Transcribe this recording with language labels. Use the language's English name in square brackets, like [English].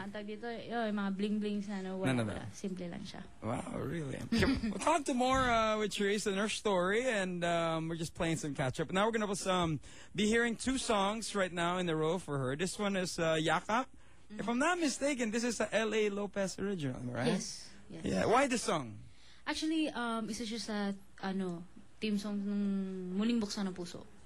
[Filipino] tag dito, yung mga bling-blings na wala. Simple lang siya. [English] Wow, really? We'll talk to more with Therese and her story, and we're just playing some catch-up. Now we're going to be hearing two songs right now in a row for her. This one is Yakap. If I'm not mistaken, this is a L.A. Lopez original, right? Yes. Yeah. Why the song? [Filipino] Actually, isa siya sa theme song ng Muling Buksan ng Puso.